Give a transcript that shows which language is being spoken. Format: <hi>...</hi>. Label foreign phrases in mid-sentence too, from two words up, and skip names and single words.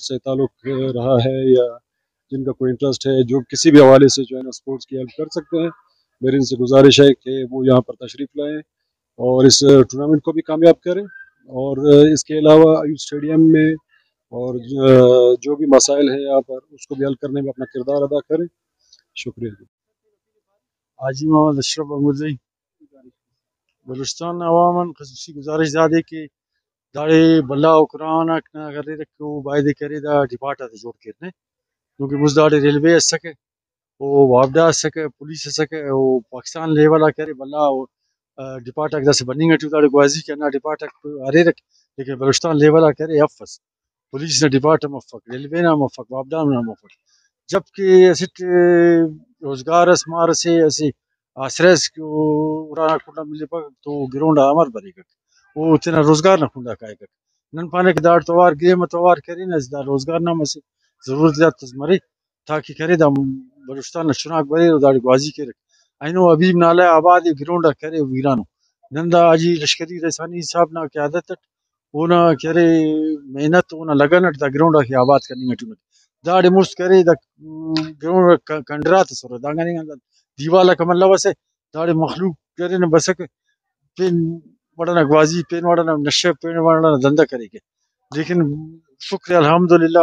<ur>سے تعلق رہا ہے یا جن کا کوئی انٹرسٹ ہے، جو کسی بھی حوالے سے جو ہے نا سپورٹس کی ہیلپ کر سکتے ہیں، میری ان سے گزارش ہے کہ وہ یہاں پر تشریف لائیں اور اس ٹورنامنٹ کو بھی کامیاب کریں، اور اس کے علاوہ ایوب اسٹیڈیم میں اور جو بھی مسائل ہیں یہاں پر اس کو بھی حل کرنے میں اپنا کردار ادا کریں۔ شکریہ۔</ur> <brh>حاجی محمد اشرف مرزی بلوچستان عواماً خصوصی گزارش زیادہ کہ داڑے بلا و قرآن اکنا کرے رکھو باید کرے دا ڈپارٹا تے جوڑ کرنے، کیونکہ مز داڑے ریلوے اس سکے وہ وابڈا اس سکے پولیس اس سکے وہ پاکستان لیولا کرے بلا ڈپارٹا دس بننگ اٹو داڑے گوازی کرنا ڈپارٹا ارے رکھ، لیکن بلوچستان لیولا کرے افس پولیس نے ڈپارٹا مفق ریلوے نہ مفق وابڈا نہ مفق، جبکہ اسٹ روزگار اس مار سے اسی آسرس کو اڑانا کھوٹا ملے پا تو گراؤنڈ امر بری گک وہ اتنا روزگار نہ کھوندا کائے گک نن پانے کے داڑ توار گیم توار کرے نہ دا روزگار نہ مس ضرورت زیادہ تزمری تاکہ کرے دا بلوچستان نہ چناک بری داڑ گوازی کرے اینو ابھی نالے آباد گراؤنڈ کرے ویرانو نندا اجی لشکری رسانی صاحب نہ قیادت اونا کرے محنت اونا لگن دا گراؤنڈ کی آباد کرنی اٹو داڑے مست کرے دا گراؤنڈ کنڈرات سر دانگانی دیوالا کمل لوسے داڑے مخلوق کرے نہ بسک پین وڑنا گوازی پین وڑنا نشے پین وڑنا دندہ کرے کے، لیکن شکر الحمدللہ</brh>